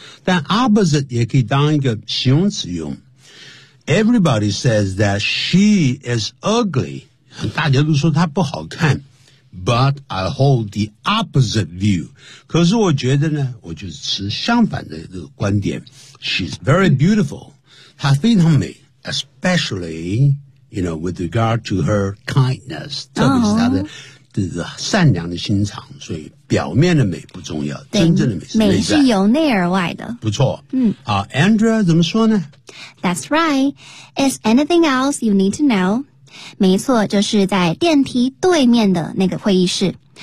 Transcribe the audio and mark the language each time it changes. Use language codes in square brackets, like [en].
[zh] 但 opposite 也可以当一个形容词用， [en] Everybody says that she is ugly. [zh] 大家都说她不好看。 [en] But I hold the opposite view. [zh] 可是我觉得呢，我就持相反的这个观点。 [en] She's very beautiful. [zh] 她非常美。 [en] Especially, you know, with regard to her kindness. [zh] 特别是她的善良的心肠，所以表面的美不重要，真正的美是内在，美是由内而外的。不错，Andrea 怎么说呢？ [en] That's right. Is anything else you need to know? [zh] 没错，就是在电梯对面的那个会议室。